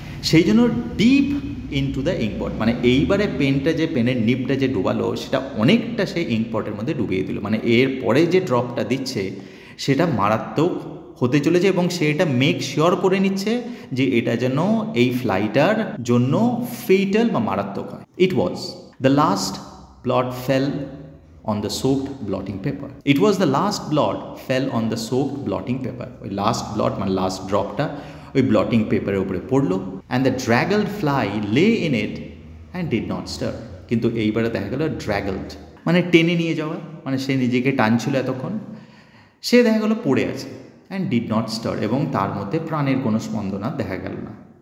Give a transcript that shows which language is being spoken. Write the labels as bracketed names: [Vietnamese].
[Bangla] সেই জন্য [English] deep into the inkpot, [Bangla] মানে এইবারে পেনটা যে পেনের নিপটা যে ডুবালো সেটা অনেকটা সেই ইঙ্কপটের মধ্যে ডুবিয়ে দিল, মানে এর পরে যে ড্রপটা দিচ্ছে সেটা মারাত্মক হতে চলেছে এবং সে এটা মেক শিওর করে নিচ্ছে যে এটা যেন এই ফ্লাইটার জন্য ফেটাল বা মারাত্মক হয়। [English] It was the last blot fell on the soaked blotting paper. It was the last blot fell on the soaked blotting paper. [Bangla] ওই লাস্ট ব্লট মানে লাস্ট ড্রপটা ওই ব্লটিং পেপারের উপরে পড়লো, [English] And the draggled fly lay in it and did not stir. [Bangla] কিন্তু এইবারে দেখা গেল ড্র্যাগলড মানে টেনে নিয়ে যাওয়া, মানে সে নিজেকে টানছিল এতক্ষণ, সে দেখা গেল পড়ে আছে, [English] and did not stir, [Bangla] এবং তার মধ্যে প্রাণের কোনো স্পন্দনা দেখা গেল না।